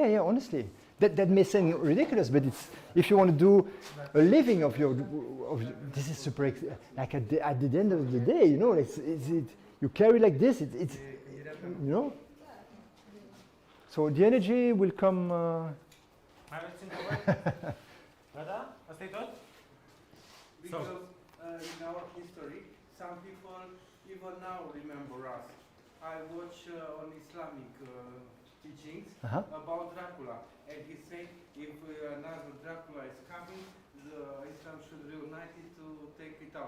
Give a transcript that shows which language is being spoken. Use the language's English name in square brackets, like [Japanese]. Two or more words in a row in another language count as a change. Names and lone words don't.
[English] Yeah, honestly. That may sound ridiculous, but it's, if you want to do a living of this is super, like at the end of the day, you know, you carry like this, it's you know. So the energy will come. [Romanian] Mai aveți întrebări? Gata? Asta e tot? [English] Because in our history, some people even now remember us. I watch on Islamic teachings about Dracula, and he said if another Dracula is coming, the Islam should reunite it to take it out.